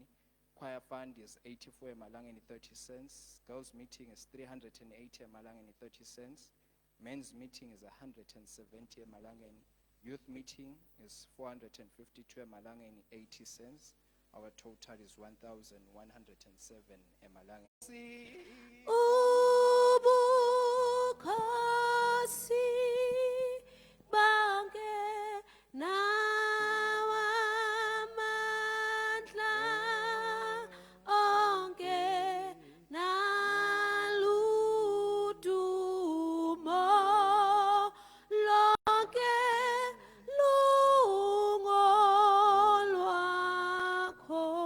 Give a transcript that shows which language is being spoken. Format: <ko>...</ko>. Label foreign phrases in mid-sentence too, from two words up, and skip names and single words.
<en>Choir fund is 84 emalangeni 30 cents. Girls meeting is 380 emalangeni 30 cents. Men's meeting is 170 emalangeni. Youth meeting is 452 emalangeni 80 cents. Our total is 1,107 emalangeni.</en> <ss>Ubukhosi bange nawamandla onke naludumo lonke lungolwakho.</ss>